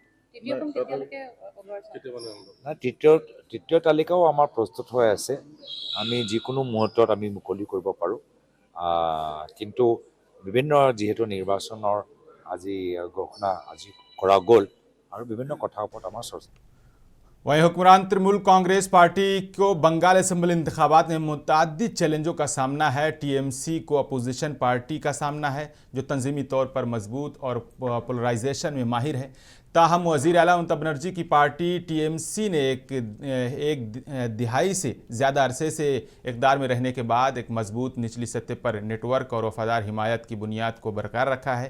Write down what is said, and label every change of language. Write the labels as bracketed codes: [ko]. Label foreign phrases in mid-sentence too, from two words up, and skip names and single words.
[as] না তৃতীয় তালিকাও আমাৰ প্ৰস্তুত হৈ আছে আমি যিকোনো মুহূৰ্তত আমি মুকলি কৰিব পাৰো কিন্তু বিভিন্ন যেহেতু নিৰ্বাচনৰ আজি ঘোষণা আজি কৰা গ'ল আৰু বিভিন্ন কথাৰ ওপৰত আমাৰ চৰ্চা [ur] وہیں حکمران ترنمول کانگریس پارٹی کو بنگال اسمبلی انتخابات میں متعدد چیلنجوں کا سامنا ہے. ٹی ایم سی کو [en] opposition party [ur] کا سامنا ہے جو تنظیمی طور پر مضبوط اور پولرائزیشن میں ماہر ہے. تاہم وزیر اعلیٰ ممتا بنرجی کی پارٹی ٹی ایم سی نے ایک دہائی سے زیادہ عرصے سے اقتدار میں رہنے کے بعد ایک مضبوط نچلی سطح پر نیٹ ورک اور وفادار حمایت کی بنیاد کو برقرار رکھا ہے.